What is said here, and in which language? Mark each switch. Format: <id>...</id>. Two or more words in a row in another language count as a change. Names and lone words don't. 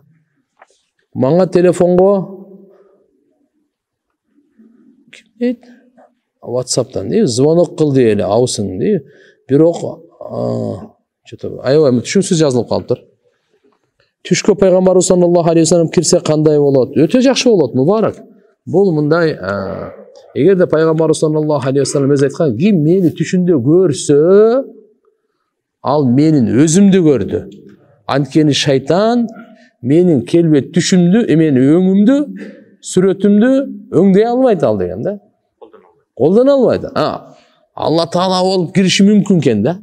<ky>Мага телефонго WhatsApp'tan звонок кыл дейли, аусың дейби. Бирок аябай түшүнүксүз жазылып калыптыр. Түшкө пайгамбарыбыз</ky> <ar>صلى الله عليه وسلم</ar> <ky>кирсе кандай болот? Өтө жакшы болот, мубарак. Бул мындай, эгерде пайгамбарыбыз</ky> <ar>صلى الله عليه وسلم</ar> <ky>өзү айткан, ким мени түшүндө көрсө, ал менин өзүмдү көрдү. Анткени шайтан менин келбет түшүмдү, менин өңүмдү, сүрөтүмдү өңдөй албайт ал деген да. Колдоно албайт. Алла Таала болуп кириши мүмкүн экен да.</ky>